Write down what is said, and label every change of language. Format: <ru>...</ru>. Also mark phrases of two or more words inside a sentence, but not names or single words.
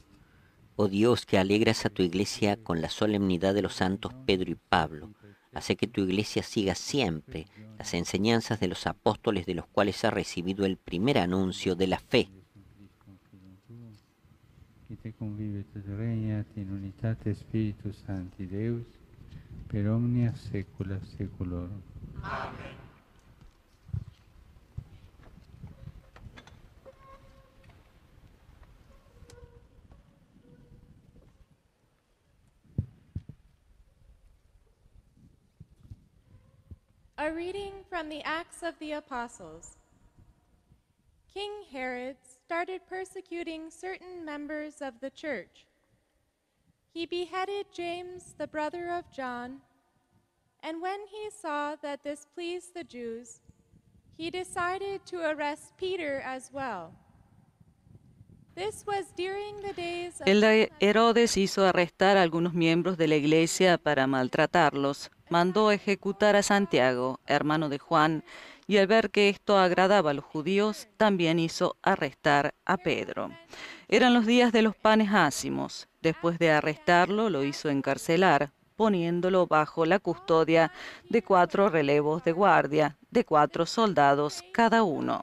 <es>Oh Dios, que alegras a tu iglesia con la solemnidad de los santos Pedro y Pablo, hace que tu iglesia siga siempre las enseñanzas de los apóstoles de los cuales ha recibido el primer anuncio de la fe.</es> <la>Qui te convive et regnat in unitate Spiritus Sancti Deus, per omnia saecula saeculorum.</la> <en>A reading from the Acts of the Apostles. King Herod started persecuting certain members of the church. He beheaded James, the brother of John, and when he saw that this pleased the Jews, he decided to arrest Peter as well. This was during the days of...</en> <es>El rey Herodes hizo arrestar a algunos miembros de la iglesia para maltratarlos. Mandó ejecutar a Santiago, hermano de Juan, y al ver que esto agradaba a los judíos, también hizo arrestar a Pedro. Eran los días de los panes ácimos. Después de arrestarlo, lo hizo encarcelar, poniéndolo bajo la custodia de 4 relevos de guardia, de 4 soldados cada uno.</es>